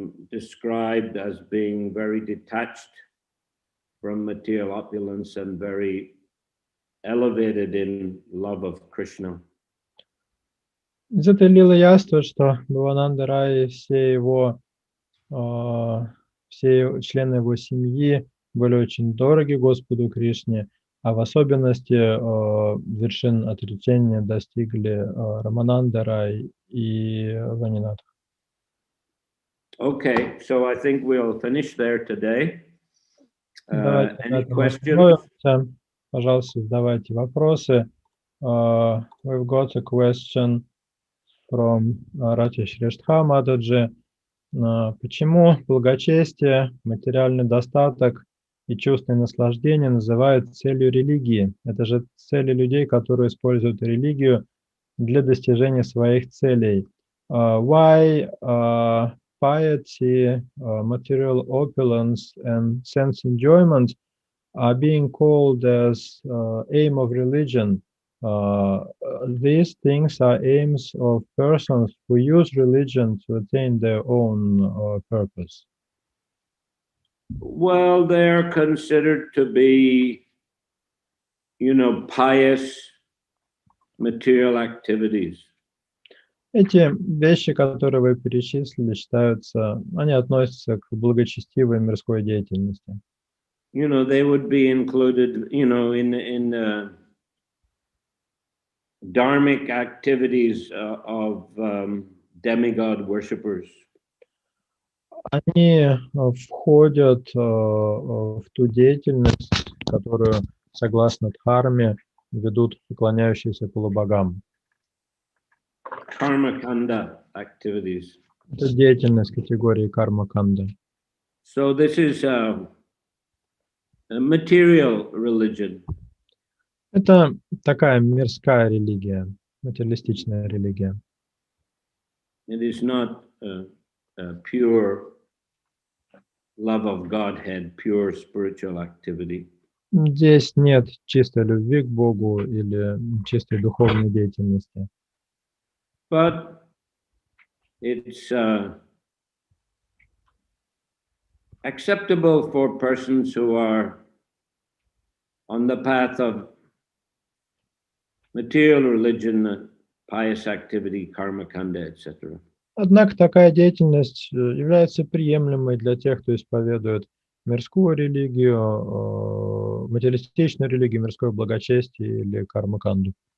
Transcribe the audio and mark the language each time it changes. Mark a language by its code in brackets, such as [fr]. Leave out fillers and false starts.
[en] described as being very detached from material opulence and very elevated in love of Krishna. [ru] Из этой лилы ясно, что Бхавананда Рай и все члены его семьи были очень дороги Господу Кришне, а в особенности вершин отречения достигли Рамананда Рай и Ванинат. [en] Okay, so I think we'll finish there today. Any questions? [ru] Остановимся. Пожалуйста, задавайте вопросы. [en] We've got a question from Rati Shreshtha Mataji. [ru] Почему благочестие, материальный достаток и чувственное наслаждение называют целью религии? Это же цели людей, которые используют религию для достижения своих целей. [en] Why piety, material opulence and sense enjoyment are being called as aim of religion? These things are aims of persons who use religion to attain their own purpose. Well, they're considered to be, pious material activities. [ru] Эти вещи, которые вы перечислили, считаются, они относятся к благочестивой мирской деятельности. [en] They would be included, in dharmic activities of demigod worshippers. [ru] Они входят в ту деятельность, которую, согласно дхарме, ведут поклоняющиеся полубогам. [en] Karma kanda activities. [ru] Это деятельность категории карма-канда. [en] So this is a material religion. [ru] Это такая мирская религия, материалистичная религия. [en] It is not a pure love of Godhead, pure spiritual activity. [ru] Здесь нет чистой любви к Богу или чистой духовной деятельности. [en] But it's acceptable for persons who are on the path of material religion, pious activity, karma kanda, etc. [ru] Однако такая деятельность является приемлемой для тех, кто исповедует мирскую религию, материалистичную религию, мирское благочестие или карма-канду.